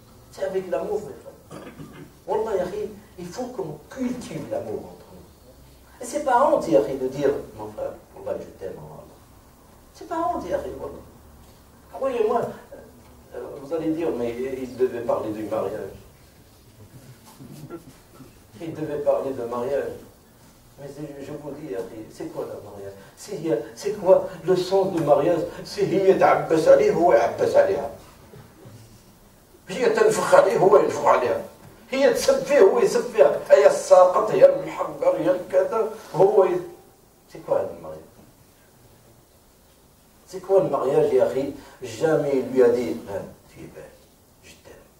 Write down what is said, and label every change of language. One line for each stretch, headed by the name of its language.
French: C'est avec l'amour, mes frères. Wallah, il faut qu'on cultive l'amour entre nous. Et c'est pas honte, Yahri, de dire, mon frère, Wallah, je t'aime, Allah. C'est pas honte, Yahri, Wallah. Croyez-moi, vous allez dire, mais il devait parler du mariage. Il devait parler de mariage. Mais je vous dis, c'est quoi le mariage? C'est quoi le sens du mariage?
Arabic: C'est هي تعبس عليه هو يعبس عليها. هي تنفخ عليه هو ينفخ عليها. هي تسب فيه هو يسب فيها. هي الساقط هي المحقر هي الكذا هو
French: C'est quoi le mariage? C'est quoi le mariage, Yahri? Jamais il lui a dit, tu es belle, je t'aime.